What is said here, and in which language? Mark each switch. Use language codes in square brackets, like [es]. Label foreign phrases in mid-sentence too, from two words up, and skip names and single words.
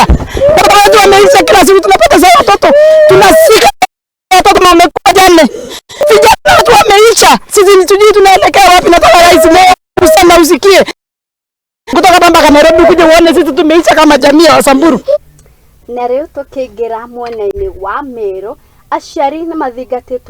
[sw] Watoto wetu wameisha, kila siku tunapata sana watoto. Tunasika watoto na wamekuwa jane. Vijana wetu wameisha. Sisi nitujui tunaelekea wapi, nataka rais leo useme usikie. Kutoka mpaka Nairobi kuja uone sisi tumeisha kama jamii ya Wasamburu. [ki] Na rĩu tũkĩingĩra mwena-inĩ wa Meru, aciari nĩ mathingatĩtwo